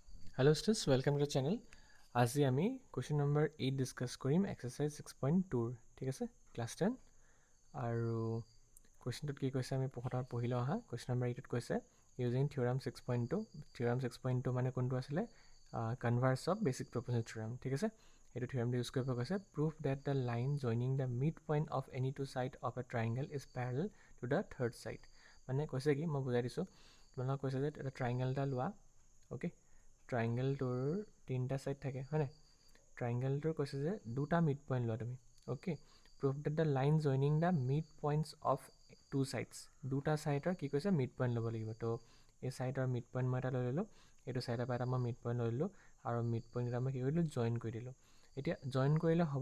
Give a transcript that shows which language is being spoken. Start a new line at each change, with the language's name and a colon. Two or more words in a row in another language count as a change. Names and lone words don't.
English: Hello students, welcome to the channel.
Assamese: আজি আমি
English: question number 8 discuss
Assamese: কৰিম exercise 6.2 ঠিক আছে class 10 আৰু questionটোত কি কৈছে আমি পঢ়ি লওঁ আহা question number 8ত কৈছে
English: using theorem 6.2
Assamese: মানে কোনটো আছিলে
English: converse of basic propositional theorem
Assamese: ঠিক আছে এইটো
English: theorem use
Assamese: কৰিব কৈছে
English: prove that the line joining the midpoint of any two side of a triangle is parallel to the third side
Assamese: মানে কৈছে কি মই বুজাই দিছোঁ তোমালোকক কৈছে যে এটা triangle এটা লোৱা ওকে ট্ৰাইংগেলটোৰ তিনিটা ছাইড থাকে হয়নে ট্ৰাইংগেলটোৰ কৈছে যে দুটা
English: mid point
Assamese: লোৱা তুমি অ'কে
English: prove that the line joining the mid points of two sides
Assamese: দুটা ছাইডৰ কি কৈছে
English: mid point
Assamese: ল'ব লাগিব তো এই ছাইডৰ
English: mid point
Assamese: মই এটা লৈ ল'লোঁ এইটো ছাইডৰ পৰা এটা মই
English: mid point
Assamese: লৈ ল'লোঁ আৰু
English: mid point
Assamese: এটা মই কি কৰিলোঁ জইন কৰি দিলোঁ এতিয়া জইন কৰিলে হ'ব